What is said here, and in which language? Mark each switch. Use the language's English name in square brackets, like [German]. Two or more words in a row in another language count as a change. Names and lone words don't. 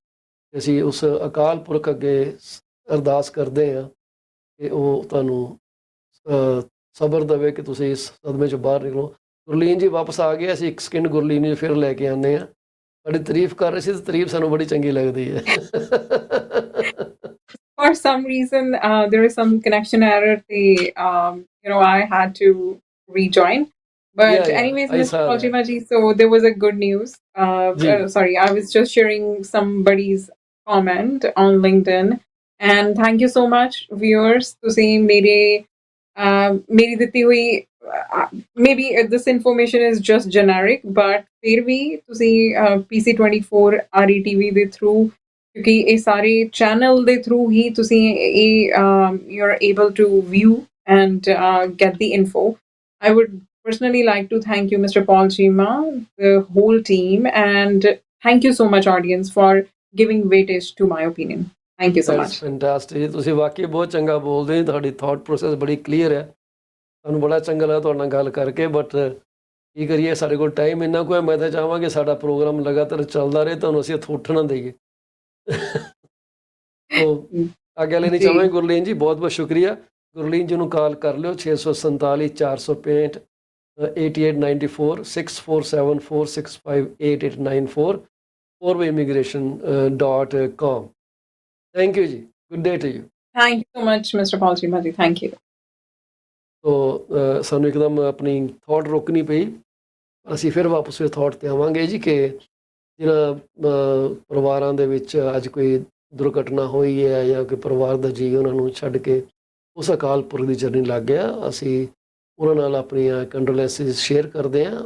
[Punjabi] ਅਸੀਂ ਉਸ ਅਕਾਲ ਪੁਰਖ ਅੱਗੇ ਅਰਦਾਸ ਕਰਦੇ ਹਾਂ ਕਿ ਉਹ ਤੁਹਾਨੂੰ ਸਬਰ ਦੇਵੇ ਕਿ ਤੁਸੀਂ ਇਸ ਸਦਮੇ 'ਚੋਂ ਬਾਹਰ ਨਿਕਲੋ। ਗੁਰਲੀਨ ਜੀ ਵਾਪਸ ਆ ਗਏ, ਅਸੀਂ ਇੱਕ ਸਕਿੰਟ ਗੁਰਲੀਨ ਜੀ ਫਿਰ ਲੈ ਕੇ ਆਉਂਦੇ ਹਾਂ। ਸਾਡੀ ਤਾਰੀਫ ਕਰ ਰਹੇ ਸੀ ਤੇ ਤਾਰੀਫ ਸਾਨੂੰ ਬੜੀ ਚੰਗੀ ਲੱਗਦੀ ਹੈ। [English] for some reason there is some connection error, I had to rejoin, but yeah, anyways, I Mr. saw Paul that Cheema ji, so there was a good news. [Punjabi] ਜੀ। [English] Sorry, I was just sharing somebody's comment on LinkedIn, and thank you so much viewers, [Punjabi] ਤੁਸੀਂ ਮੇਰੀ ਦਿੱਤੀ ਹੋਈ [English] maybe this information is just generic, but [Punjabi] ਫਿਰ ਵੀ ਤੁਸੀਂ PC24 RETV ਦੇ through, ਕਿਉਂਕਿ ਇਹ ਸਾਰੇ ਚੈਨਲ ਦੇ ਥਰੂ ਹੀ ਤੁਸੀਂ ਇਹ [English] you are able to view and get the info. I would personally like to thank you, Mr. Paul Cheema, the whole team, and thank you so much, audience, for giving weightage to my opinion. Thank you so much. That's fantastic. [Punjabi] ਤੁਸੀਂ ਵਾਕਈ ਬਹੁਤ ਚੰਗਾ ਬੋਲਦੇ ਹੋ, ਤੁਹਾਡੀ [English] thought process [Punjabi] ਬੜੀ ਕਲੀਅਰ ਹੈ। ਸਾਨੂੰ ਬੜਾ ਚੰਗਾ ਲੱਗਾ ਤੁਹਾਡੇ ਨਾਲ ਗੱਲ ਕਰਕੇ। ਬਟ ਕੀ ਕਰੀਏ, ਸਾਡੇ ਕੋਲ ਟਾਈਮ ਇੰਨਾ ਕੁ ਹੈ। ਮੈਂ ਤਾਂ ਚਾਹਾਂਗੇ ਸਾਡਾ ਪ੍ਰੋਗਰਾਮ ਲਗਾਤਾਰ ਚੱਲਦਾ ਰਹੇ, ਤੁਹਾਨੂੰ ਅਸੀਂ ਇੱਥੋਂ ਉੱਠ ਨਾ ਦੇਈਏ। ਤੋ ਆਗਿਆ ਲੈਣੀ ਚਾਹਾਂਗੇ ਗੁਰਲੀਨ ਜੀ, ਬਹੁਤ ਬਹੁਤ ਸ਼ੁਕਰੀਆ। ਗੁਰਲੀਨ ਜੀ ਨੂੰ ਕਾਲ ਕਰ ਲਿਓ 647 465 8894 6474658894 fourwayimmigration.com। [English] Thank you ਜੀ, good day to you। Thank you so much, Mr. Paul Cheema ji. Thank you. [Punjabi] ਤੋ ਸਾਨੂੰ ਇੱਕਦਮ ਆਪਣੀ ਥਾਟ ਰੋਕਣੀ ਪਈ। ਅਸੀਂ ਫਿਰ ਵਾਪਸ ਇਹ ਥਾਟ 'ਤੇ ਆਵਾਂਗੇ ਜੀ ਕਿ ਜਿਹਨਾਂ ਪਰਿਵਾਰਾਂ ਦੇ ਵਿੱਚ ਅੱਜ ਕੋਈ ਦੁਰਘਟਨਾ ਹੋਈ ਹੈ ਜਾਂ ਕੋਈ ਪਰਿਵਾਰ ਦਾ ਜੀਅ ਉਹਨਾਂ ਨੂੰ ਛੱਡ ਕੇ ਉਸ ਅਕਾਲ ਪੁਰਖ ਦੀ ਜਰਨੀ ਲੱਗ ਗਿਆ, ਅਸੀਂ ਉਹਨਾਂ ਨਾਲ ਆਪਣੀਆਂ ਕੰਡੋਲੈਂਸਿਸ ਸ਼ੇਅਰ ਕਰਦੇ ਹਾਂ।